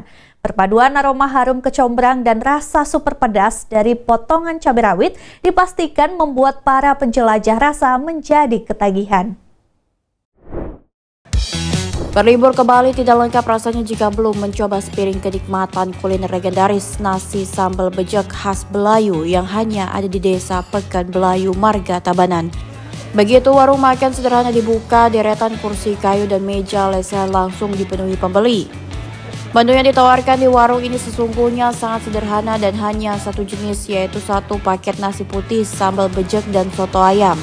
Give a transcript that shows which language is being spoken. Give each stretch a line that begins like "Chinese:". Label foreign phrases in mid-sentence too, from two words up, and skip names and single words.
Indonesian: Perpaduan aroma harum kecombrang dan rasa super pedas dari potongan cabai rawit dipastikan membuat para penjelajah rasa menjadi ketagihan. Berlibur ke Bali tidak lengkap rasanya jika belum mencoba sepiring kenikmatan kuliner legendaris nasi sambal bejek khas Belayu yang hanya ada di Desa Peken Belayu, Marga Tabanan. Begitu warung makan sederhana dibuka, deretan kursi kayu dan meja lesehan langsung dipenuhi pembeli. Menu yang ditawarkan di warung ini sesungguhnya sangat sederhana dan hanya satu jenis, yaitu satu paket nasi putih, sambal bejek, dan soto ayam.